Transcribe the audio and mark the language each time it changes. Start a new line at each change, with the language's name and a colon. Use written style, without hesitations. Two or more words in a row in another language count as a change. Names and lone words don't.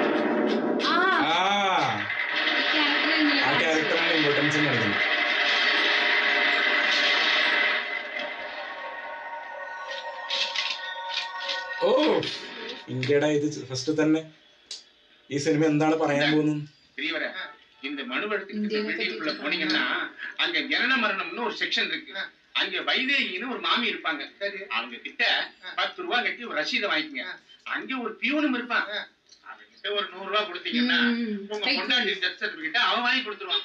Malayalam: ആ ക്യാരക്ടറാണ് ഇമ്പോർട്ടൻസ് നൽകുന്നത്. ഓ ഇന്ത്യയുടെ ഇത് ഫസ്റ്റ് തന്നെ ഈ സിനിമ എന്താണ് പറയാൻ പോകുന്നത്?
Tamil: இந்த மனுவெடுத்துக்கிட்டு வெளியூர்ல போனீங்கன்னா அங்க ஜனன மரணம்னு ஒரு செக்ஷன் இருக்கு. அங்க வைதேகின்னு ஒரு மாமி இருப்பாங்க. அவங்க கிட்ட 10 ரூபாய் கட்டி ஒரு ரசீதை வாங்கிக்கங்க. அங்க ஒரு பியூனும் இருப்பான். அவன்கிட்ட ஒரு 100 ரூபாய் கொடுத்தீங்கன்னா உங்க கொண்டாடி டெத் சர்டிபிகேட் அவன் வாங்கி கொடுத்துருவான்.